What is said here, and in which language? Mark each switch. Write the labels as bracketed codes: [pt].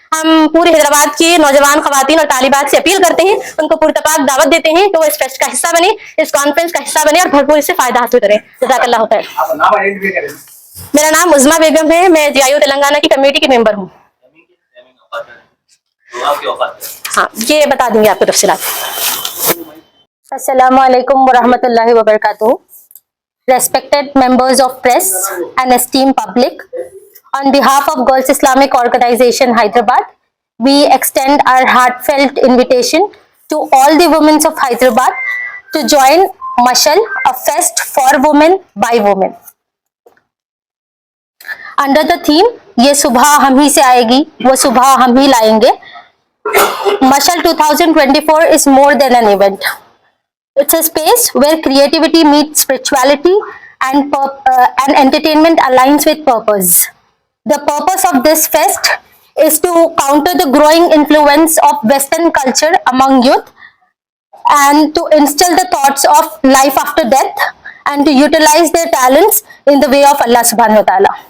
[hi] हम पूरे हैदराबाद की नौजवान ख़वातीन और तालिबात से अपील करते हैं, उनको पुरतपाक दावत देते हैं कि वो इस फेस्ट का हिस्सा बने, इस कॉन्फ्रेंस का हिस्सा बने और भरपूर इससे फायदा हासिल करें। जज़ाकल्लाह होता है। मेरा नाम उज़मा बेगम है, मैं GIO तेलंगाना की कमेटी की मेंबर हूँ। हाँ, ये बता देंगे आपको तफसीलात। अस्सलामु अलैकुम वरहमतुल्लाहि वबरकातुहू। [en] Respected members of press and esteemed public, on behalf of Girls Islamic Organization Hyderabad, we extend our heartfelt invitation to all the women of Hyderabad to join Mashal, a fest for women by women. Under the theme, [hi] ये सुबह हम ही से आएगी, वो सुबह हम ही लाएंगे. [en] Mashal 2024 is more than an event. It's a space where creativity meets spirituality and entertainment aligns with purpose. The purpose of this fest is to counter the growing influence of Western culture among youth and to instill the thoughts of life after death and to utilize their talents in the way of Allah subhanahu wa ta'ala.